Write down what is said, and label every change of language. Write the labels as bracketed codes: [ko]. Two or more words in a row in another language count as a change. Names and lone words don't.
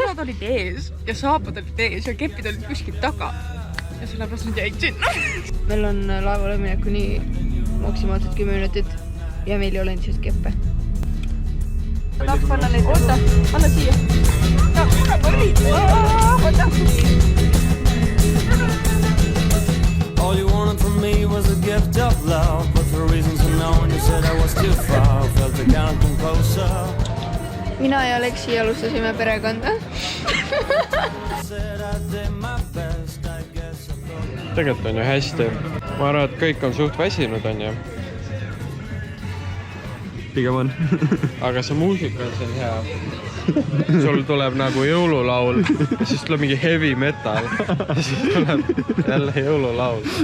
[et] Nad olid ees ja saapad olid ees ja kepid olid kuskil taga. Ja sellepärast nad jäid sinna. Meil on laevale mineku nii maksimaalselt 10 minutit ja meil ei ole endiselt keppe. Tahaks panna neid. Oota, anna siia. Oota. [en] All you wanted from me was a gift of love, but for reasons unknown you said I was too far. Felt the count come closer. [et] Mina ja Leksi alustasime perekonda. [en] Said I did my best, I guess I thought. [et] Tegelikult on ju hästi. Ma arvan, et kõik on suht väsinud, on ju. Pigem on. Aga see muusika on siin hea. Sul tuleb nagu jõululaul ja siis tuleb mingi [en] heavy metal [et] ja siis tuleb jälle jõululaul.